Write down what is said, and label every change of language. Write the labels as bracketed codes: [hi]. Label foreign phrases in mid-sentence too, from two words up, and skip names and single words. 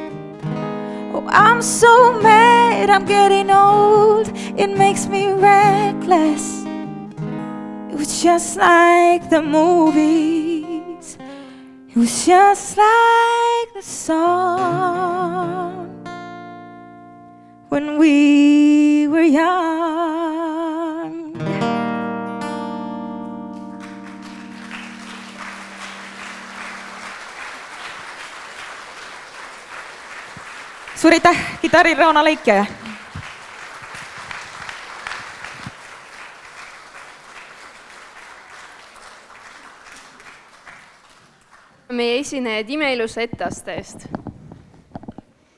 [en] Oh, I'm so mad I'm getting old, it makes me reckless. It was just like the movies, it was just like the song. When we were young. [et] Suur aitäh, kitarril Rauno Leikja. meie esinejad imeilusa etteaste eest.